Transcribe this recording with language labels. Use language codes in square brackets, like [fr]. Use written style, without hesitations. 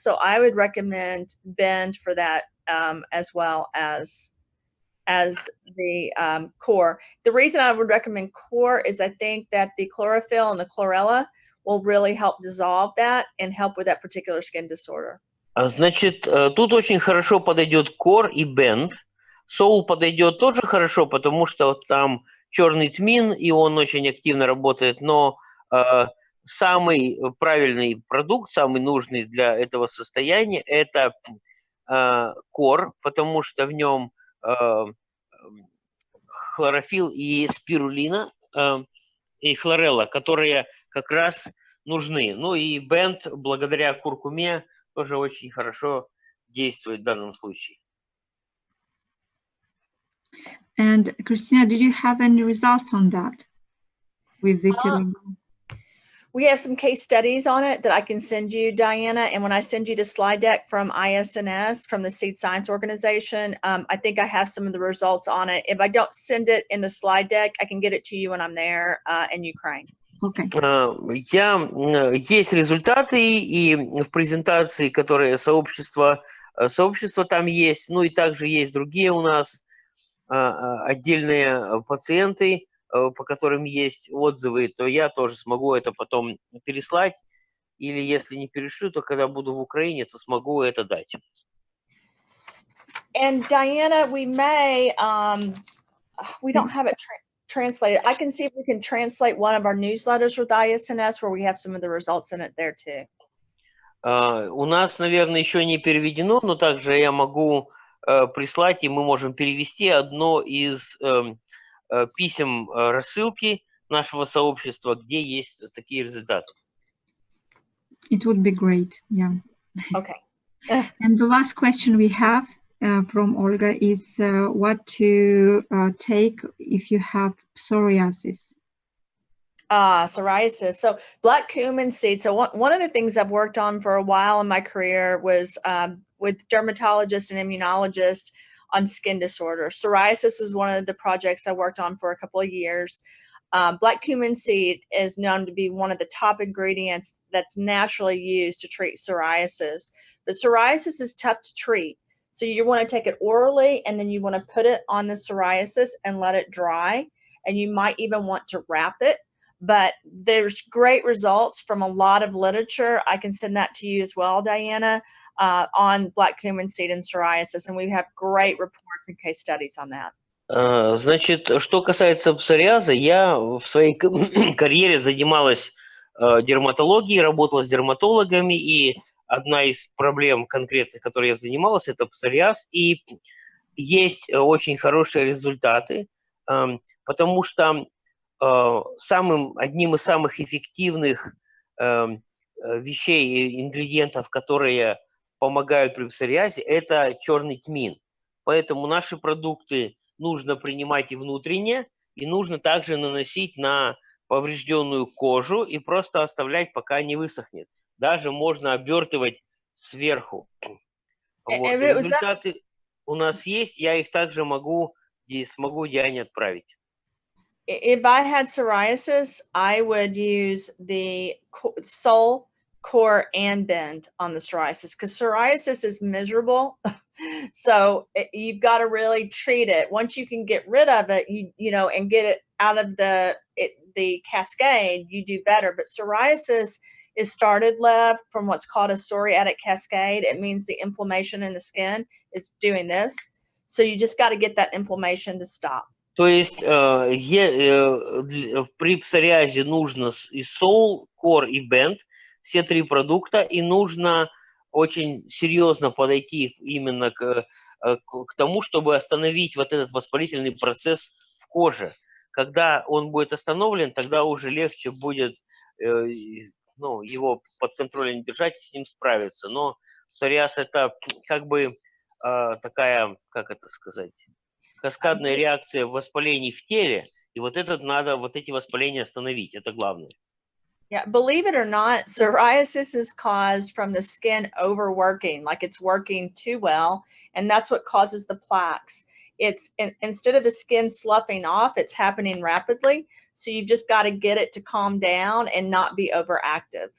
[en] So I would recommend bend for that as well as the core. The reason I would recommend core is I think that the chlorophyll and the chlorella will really help dissolve that and help with that particular skin disorder. [ru] Значит, тут очень хорошо подойдет core и bend. Soul подойдет тоже хорошо, потому что там черный тмин, и он очень активно работает, но самый правильный продукт, самый нужный для этого состояния – это core, потому что в нем хлорофилл и спирулина, и хлорелла, которые как раз нужны. Ну и бенд, благодаря куркуме, тоже очень хорошо действует в данном случае. [en] And Christina, did you have any results on that with vitiligo? We have some case studies on it that I can send you, Diana. And when I send you the slide deck from ISNS, from the Seed Science Organization, I think I have some of the results on it. If I don't send it in the slide deck, I can get it to you when I'm there in Ukraine. Okay. [ru] Есть результаты и в презентации, которые сообщество там есть, ну и также есть другие у нас отдельные пациенты, по которым есть отзывы, то я тоже смогу это потом переслать. Или если не перешлю, то когда буду в Украине, то смогу это дать. [en] And Diana, we may, we don't have it translated. I can see if we can translate one of our newsletters with ISNS where we have some of the results in it there too. [ru] У нас, наверное, еще не переведено, но также я могу прислать, и мы можем перевести одно из писем рассылки нашего сообщества, где есть такие результаты. [en] It would be great, yeah. Okay. And the last question we have from Olga is what to take if you have psoriasis. Psoriasis. So black cumin seed. So one of the things I've worked on for a while in my career was with dermatologists and immunologists on skin disorders. Psoriasis was one of the projects I worked on for a couple of years. Black cumin seed is known to be one of the top ingredients that's naturally used to treat psoriasis. But psoriasis is tough to treat. So you want to take it orally, and then you want to put it on the psoriasis and let it dry. And you might even want to wrap it. But there's great results from a lot of literature. I can send that to you as well, Diana, on black cumin seed and psoriasis. And we have great reports and case studies on that. [ru] Значит, что касается псориаза, я в своей карьере занималась дерматологией, работала с дерматологами, и одна из проблем конкретных, которой я занималась, это псориаз. И есть очень хорошие результаты, потому что одним из самых эффективных вещей, ингредиентов, которые помогают при псориазе, это черный тмин. Поэтому наши продукты нужно принимать и внутренне, и нужно также наносить на поврежденную кожу и просто оставлять, пока не высохнет. Даже можно обертывать сверху. Вот. Результаты у нас есть, я их также смогу Диане отправить. [en] If I had psoriasis, I would use the Soul, Core, and Bend on the psoriasis, because psoriasis is miserable. So you've got to really treat it. Once you can get rid of it, you know, and get it out of the cascade, you do better. But psoriasis is started, Lev, from what's called a psoriatic cascade. It means the inflammation in the skin is doing this. So you just got to get that inflammation to stop. [ru] То есть при псориазе нужно и Soul, Core и Bend, все три продукта, и нужно очень серьезно подойти именно к тому, чтобы остановить вот этот воспалительный процесс в коже. Когда он будет остановлен, тогда уже легче будет его под контролем держать и с ним справиться. Но псориаз это как бы такая, как это сказать, каскадная реакция воспалений в теле, и вот эти воспаления остановить, это главное. [en] Yeah, believe it or not, psoriasis is caused from the skin overworking, like it's working too well, and that's what causes the plaques. It's instead of the skin sloughing off, it's happening rapidly. So you just got to get it to calm down and not be overactive.